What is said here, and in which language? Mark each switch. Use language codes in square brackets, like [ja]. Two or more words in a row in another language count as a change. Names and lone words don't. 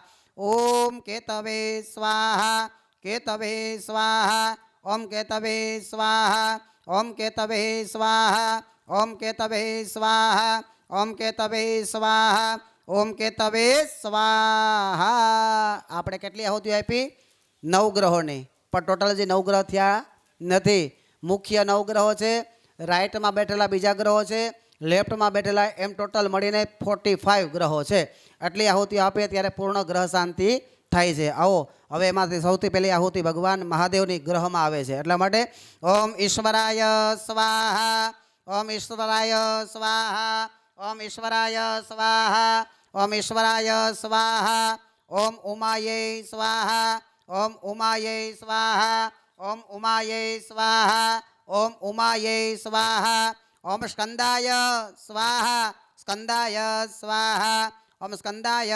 [sa] ओम केतवे स्वाहा केतवे स्वाहा ओम केतवे स्वाहा ओम केतवे स्वाहा ओम केतवे स्वाहा ओम केतवे स्वाहा ओम केतवे स्वाहा [gu] આપણે કેટલી આહુતિ આપી 9 ગ્રહોની પણ ટોટલ જે 9 ગ્રહ થયા નથી મુખ્ય 9 ગ્રહો છે રાઈટમાં બેઠેલા બીજા ગ્રહો છે લેફ્ટમાં બેઠેલા એમ ટોટલ મળીને 45 ગ્રહો છે આટલી આહુતિ આપે ત્યારે પૂર્ણ ગ્રહ શાંતિ થાય છે આવો હવે એમાંથી સૌથી પહેલી આહુતિ ભગવાન મહાદેવની ગ્રહમાં આવે છે એટલા માટે [sa] ઓમ ઈશ્વરાય સ્વાહા ओम ईश्वराय स्वाहा ओम ईश्वराय स्वाहा ओम ईश्वराय स्वाहा ओम उमाये स्वाहा ओम उमाये स्वाहा ओम उमाये स्वाहा ओम उमाये स्वाहा ओम स्कंदाय स्वाहा स्कंदाय स्वाहा ओम स्कंदाय